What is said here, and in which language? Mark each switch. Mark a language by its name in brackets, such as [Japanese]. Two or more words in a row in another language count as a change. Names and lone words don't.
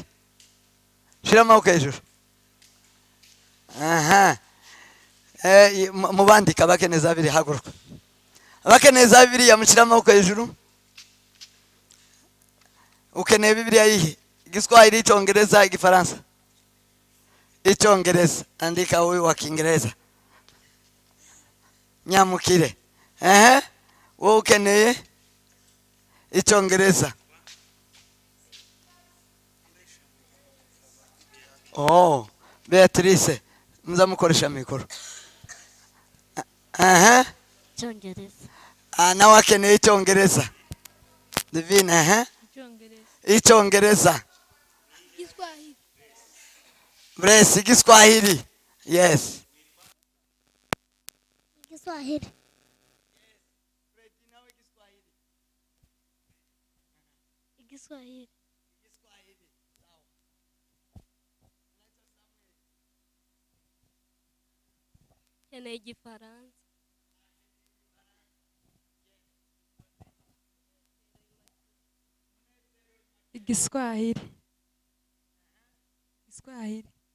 [Kinyarwanda] Shira amaboko hejuru. Aha. Mubandika bakeneye za Biblia, haguruka. Abakeneye za Biblia mushira amaboko hejuru. Ukeneye Biblia yihe? Igiswahili, Icyongereza, Igifaransa? Icyongereza. [Swahili] Andika huyu wa Kiingereza. [Kinyarwanda] Nyamukire. Wewe ukeneye Icyongereza. Oh, Beatrice, mzamukoresha mikoro. Icyongereza. Nawe akeneye Icyongereza. Divine, Icyongereza. Icyongereza. [Swahili] Kiswahili. Bless Kiswahili. Yes. Kiswahili. Kiswahili. Kiswahili. Sawa. [Kinyarwanda] Nkeneye Igifaransa. Igiswahili. Igiswahili.